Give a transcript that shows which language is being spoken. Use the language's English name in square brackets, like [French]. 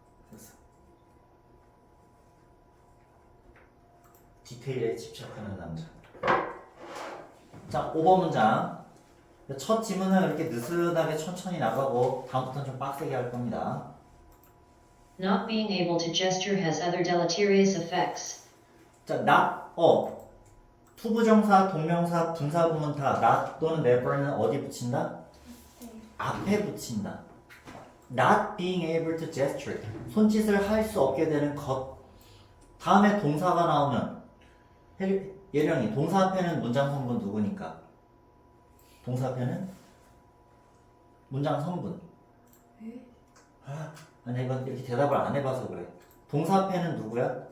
[Korean] 됐어. 디테일에 집착하는 남자. 자, 5번 문장. 첫 지문은 이렇게 느슨하게 천천히 나가고 다음부터는 좀 빡세게 할 겁니다. [English] Not being able to gesture has other deleterious effects. [Korean] 자, not, 투부정사, 동명사, 분사구문 다 not 또는 never는 어디 붙인다? 앞에 붙인다. [English] Not being able to gesture. [Korean] 손짓을 할 수 없게 되는 것. 다음에 동사가 나오면 예령이 동사 앞에는 문장 성분 누구니까? 동사 앞에는 문장 성분. 아니 이건 이렇게 대답을 안 해봐서 그래. 동사 앞에는 누구야?